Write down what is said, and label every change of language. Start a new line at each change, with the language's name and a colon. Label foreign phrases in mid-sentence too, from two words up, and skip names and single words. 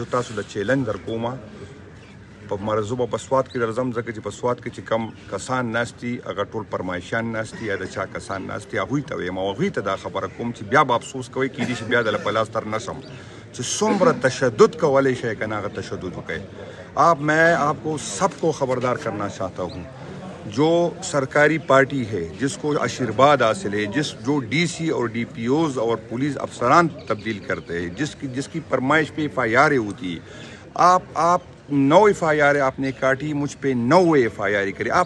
Pashto: زه تاسو د چیلنج در کومه په مرزو به په سوات کې درځم، ځکه چې په سوات کې چې کم کسان ناست دي هغه ټول فرمایشیان ناست دي یا د چا کسان ناست دي، هغوی ته وایم او هغوی ته دا خبره کوم چې بیا به افسوس کوئ کېدای شي بیا د په لاس تر نه شم چې څومره تشدد کولی شئ که نه هغه تشدد وکړئ.
Urdu: میں آپ کو سب کو خبردار کرنا چاہتا ہوں، جو سرکاری پارٹی ہے جس کو آشیرواد حاصل ہے، جو ڈی سی اور ڈی پی اوز اور پولیس افسران تبدیل کرتے ہیں، جس کی فرمائش پہ ایف آئی آر ہوتی ہے، آپ 9 ایف آئی آر آپ نے کاٹی، مجھ پہ 9 ایف آئی آر کرے.